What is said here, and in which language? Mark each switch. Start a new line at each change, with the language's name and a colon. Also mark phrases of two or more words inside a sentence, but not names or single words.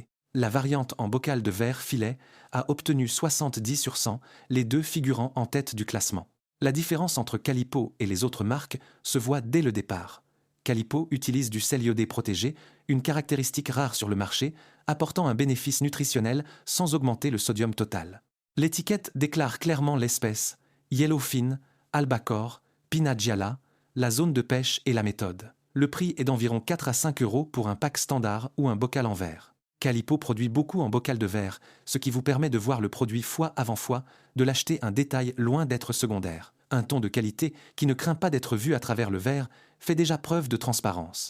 French: La variante en bocal de verre filet a obtenu 70 sur 100, les deux figurant en tête du classement. La différence entre Calippo et les autres marques se voit dès le départ. Calippo utilise du sel iodé protégé, une caractéristique rare sur le marché, apportant un bénéfice nutritionnel sans augmenter le sodium total. L'étiquette déclare clairement l'espèce, yellowfin, albacore,
Italian: pinna gialla,
French: la zone de pêche et la méthode. Le prix est d'environ 4 à 5 euros pour un pack standard ou un bocal en verre. Calippo produit beaucoup en bocal de verre, ce qui vous permet de voir le produit fois avant fois, de l'acheter un détail loin d'être secondaire. Un thon de qualité qui ne craint pas d'être vu à travers le verre fait déjà preuve de transparence.